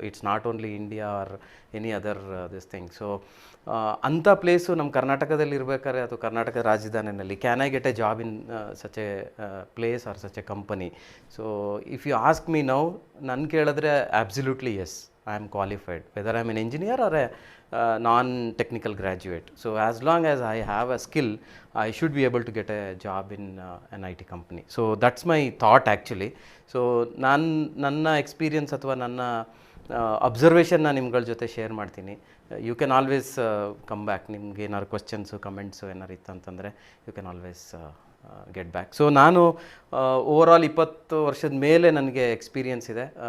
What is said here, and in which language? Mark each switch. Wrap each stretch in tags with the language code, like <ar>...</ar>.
<en>It's not only India or any other this thing. So</en> <kn>ಅಂಥ place ನಮ್ಮ ಕರ್ನಾಟಕದಲ್ಲಿ ಇರಬೇಕಾದ್ರೆ ಅಥವಾ ಕರ್ನಾಟಕ ರಾಜಧಾನಿಯಲ್ಲಿ</kn> <en>Can I get a job in such a place or such a company? So if you ask me now,</en> <kn>ನನ್ನ ಕೇಳಿದ್ರೆ</kn> <en>Absolutely yes, I am qualified whether I am an engineer or a non-technical graduate. So as long as I have a skill, I should be able to get a job in an IT company. So that's my thought actually.</en> <kn>So ನನ್ನ experience ಅಥವಾ ನನ್ನ ಅಬ್ಸರ್ವೇಷನ್ನ ನಿಮ್ಗಳ ಜೊತೆ share ಮಾಡ್ತೀನಿ.</kn> <en>You can always come back.</en> <kn>ನಿಮ್ಗೆ ಏನಾದ್ರು questions comments ಏನಾರು ಇತ್ತು ಅಂತಂದರೆ</kn> <en>You can always get back.</en> <kn>So ನಾನು ಓವರಾಲ್ 20 ವರ್ಷದ ಮೇಲೆ ನನಗೆ ಎಕ್ಸ್ಪೀರಿಯನ್ಸ್ ಇದೆ.</kn>